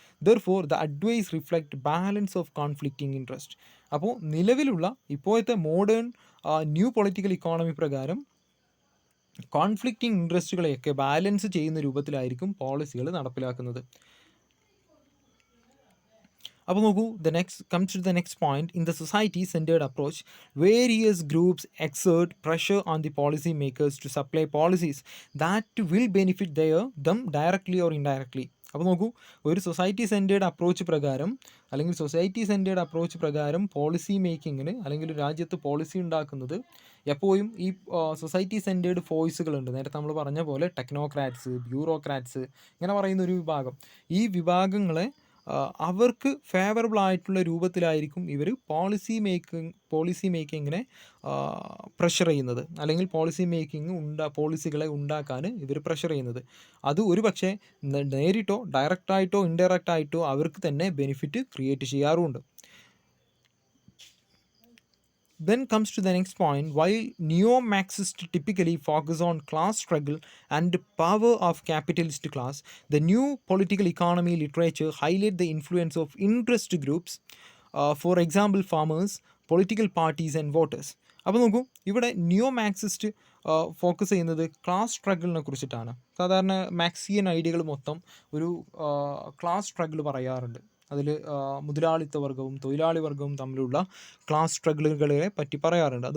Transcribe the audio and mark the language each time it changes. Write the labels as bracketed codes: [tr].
[en] Therefore the advice reflect balance of conflicting interest. [ml] അപ്പോൾ നിലവിലുള്ള ഇപ്പോഴത്തെ മോഡേൺ ന്യൂ പൊളിറ്റിക്കൽ ഇക്കോണമി പ്രകാരം കോൺഫ്ലിക്റ്റിംഗ് ഇൻട്രസ്റ്റുകളെയൊക്കെ ബാലൻസ് ചെയ്യുന്ന രൂപത്തിലായിരിക്കും പോളിസികൾ നടപ്പിലാക്കുന്നത്. അപ്പോൾ നോക്കൂ, [en] comes to the next point. In the society-centered approach, various groups exert pressure on the policy makers to supply policies that will benefit them directly or indirectly. [ml] അപ്പോൾ നോക്കൂ, ഒരു society centred approach പ്രകാരം, അല്ലെങ്കിൽ society centred approach പ്രകാരം policy മേക്കിങ്ങിന്, അല്ലെങ്കിൽ രാജ്യത്ത് policy ഉണ്ടാക്കുന്നത് എപ്പോഴും ഈ സൊസൈറ്റി സെൻറ്റേർഡ് വോയിസുകളുണ്ട്. നേരത്തെ നമ്മൾ പറഞ്ഞ പോലെ ടെക്നോക്രാറ്റ്സ്, ബ്യൂറോക്രാറ്റ്സ്, ഇങ്ങനെ പറയുന്ന ഒരു വിഭാഗം. ഈ വിഭാഗങ്ങളെ അവർക്ക് ഫേവറബിൾ ആയിട്ടുള്ള രൂപത്തിലായിരിക്കും ഇവർ പോളിസി മേക്കിങ്ങിനെ പ്രഷർ ചെയ്യുന്നത്, അല്ലെങ്കിൽ പോളിസികളെ ഉണ്ടാക്കാൻ ഇവർ പ്രഷർ ചെയ്യുന്നത്. അത് ഒരു പക്ഷേ നേരിട്ടോ ഡയറക്റ്റായിട്ടോ ഇൻഡയറക്റ്റായിട്ടോ അവർക്ക് തന്നെ ബെനിഫിറ്റ് ക്രിയേറ്റ് ചെയ്യാറുമുണ്ട്. [en] Then comes to the next point. While neo-Marxists typically focus on class struggle and power of capitalist class, the new political economy literature highlight the influence of interest groups, for example farmers, political parties and voters. [ml] അപ്പോൾ നോക്കൂ, ഇവിടെ new Marxist focus ചെയ്യുന്നത് class സ്ട്രഗിളിനെ കുറിച്ചിട്ടാണ്. സാധാരണ Marxian ഐഡിയകൾ മൊത്തം ഒരു class struggle പറയാറുണ്ട്. അതിൽ മുതലാളിത്ത വർഗവും തൊഴിലാളി വർഗവും തമ്മിലുള്ള ക്ലാസ് സ്ട്രഗിളുകളെ പറ്റി പറയാറുണ്ട്.